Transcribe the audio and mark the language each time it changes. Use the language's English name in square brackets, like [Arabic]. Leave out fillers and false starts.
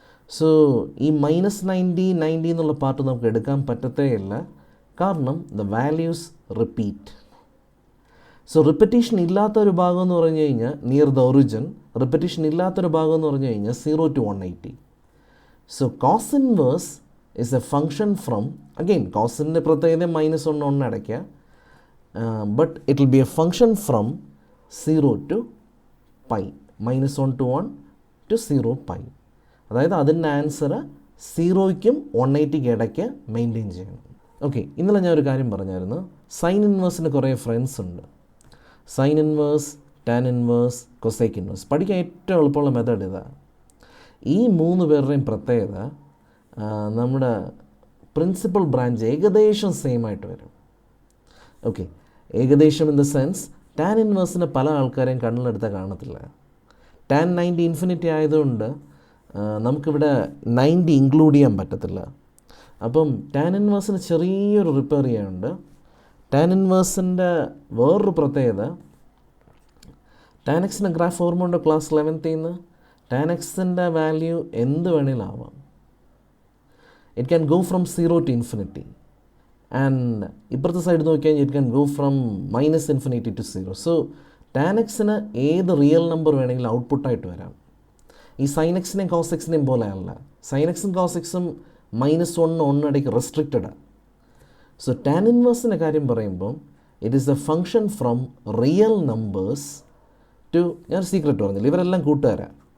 [Malayalam] So ഈ -90 90 എന്നുള്ള part നമുക്ക് എടുക്കാൻ പറ്റത്തേ ഇല്ല. കാരണം the values repeat. So repetition ഇല്ലാത്തൊരു ഭാഗം എന്ന് പറഞ്ഞു കഴിഞ്ഞാൽ നിയർ ദ ഒറിജിൻ, റിപ്പറ്റീഷൻ ഇല്ലാത്തൊരു ഭാഗം എന്ന് പറഞ്ഞു കഴിഞ്ഞാൽ 0 to 180. [English] so cos inverse is a function from, again cosൻ്റെ [Malayalam] പ്രത്യേകത -1 1 അടയ്ക്കുക, [English] but it will be a function from 0 to pi, -1 to 1 to 0 pi. [Malayalam] അതായത് അതിൻ്റെ ആൻസർ 0ക്കും 180ക്കും ഇടയ്ക്ക് മെയിൻറ്റെയിൻ ചെയ്യണം. ഓക്കെ, ഇന്നലെ ഞാൻ ഒരു കാര്യം പറഞ്ഞായിരുന്നു. സൈൻ ഇൻവേഴ്സിന് കുറേ ഫ്രണ്ട്സ് ഉണ്ട്. Sine inverse, tan inverse, കൊസൈക്ക് inverse. പഠിക്കാൻ ഏറ്റവും എളുപ്പമുള്ള മെത്തേഡ് ഇതാണ്. ഈ 3 പേരുടെയും പ്രത്യേകത നമ്മുടെ പ്രിൻസിപ്പൽ ബ്രാഞ്ച് ഏകദേശം സെയിം ആയിട്ട് വരും. ഓക്കെ, ഏകദേശം ഇൻ ദ സെൻസ് ടാൻ ഇൻവേഴ്സിന് പല ആൾക്കാരെയും കണ്ണിലെടുത്താൽ കാണത്തില്ല. ടാൻ 90 ഇൻഫിനിറ്റി ആയതുകൊണ്ട് നമുക്കിവിടെ 90 ഇൻക്ലൂഡ് ചെയ്യാൻ പറ്റത്തില്ല. അപ്പം ടാൻ ഇൻവേഴ്സിന് ചെറിയൊരു റിപ്പയർ ചെയ്യാനുണ്ട്. ടാൻ ഇൻവേഴ്സിൻ്റെ വേറൊരു പ്രത്യേകത, ടാൻ എക്സിൻ്റെ ഗ്രാഫ് ഓർമ്മ ഉണ്ടോ ക്ലാസ് 11th നിന്ന്? ടാൻ എക്സിൻ്റെ വാല്യൂ എന്ത് വേണമെങ്കിലും ആവാം. [English] It can go from 0 to infinity. And [Malayalam] ഇപ്പുറത്തെ സൈഡ് നോക്കിയാൽ [English] it can go from -infinity to 0. [Malayalam] So tan എക്സിന് ഏത് റിയൽ നമ്പർ വേണമെങ്കിലും ഔട്ട്പുട്ടായിട്ട് വരാം. ഈ സൈൻ എക്സിനെയും കോസ് എക്സിനെയും പോലെ അല്ല. സൈൻ എക്സും കോസ് എക്സും -1 1 ഇടയ്ക്ക് റെസ്ട്രിക്റ്റഡാണ്. [English] so tan [Malayalam] ഇൻവേഴ്സിൻ്റെ കാര്യം പറയുമ്പോൾ [English] it is a function from real numbers to, [Malayalam] ഞാൻ സീക്രട്ട് പറഞ്ഞില്ല, ഇവരെല്ലാം കൂട്ടുകാരാണ്.